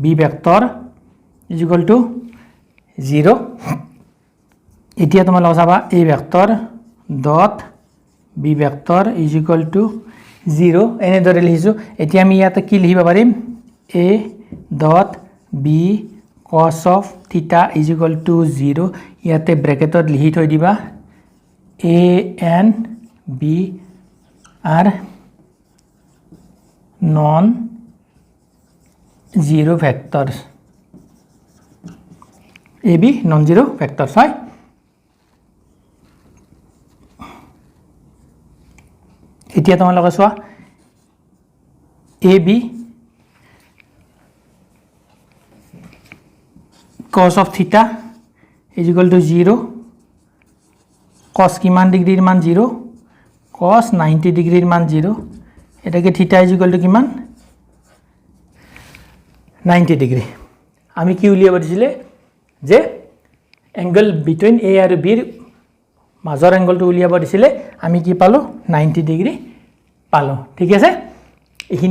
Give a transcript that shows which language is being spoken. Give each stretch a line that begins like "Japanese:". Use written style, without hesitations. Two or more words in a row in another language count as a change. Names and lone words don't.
English: vector is equal to
Assamese: 0 এতিয়া তোমালোকে চাবা
English: a vector dot b vector is equal to
Assamese: 0 এনেদৰে লিখিছো এতিয়া আমি ইয়াতে কি লিখিব পাৰিম
English: a dot b cos of theta is equal to
Assamese: 0 ইয়াতে ব্র্যাকেটত লিখি থৈ দিবা
English: a n b are non zero factors a b non zero factors
Assamese: হয় এতিয়া তোমালোকে চোৱা
English: a b cos of theta is equal to
Assamese: 0 cos কিমান ডিগ্ৰীৰ মান 0
English: cos 90
Assamese: ডিগ্ৰীৰ মান 0 এটাকে
English: theta is equal to
Assamese: কিমান 90 ডিগ্ৰী আমি কি উলিয়াব দিছিলে যে
English: angle between
Assamese: a আৰু b ৰ মাজৰ এংগলটো উলিয়াব দিছিলে আমি কি পালো 90 ডিগ্ৰী পালো ঠিক আছে এইখিনি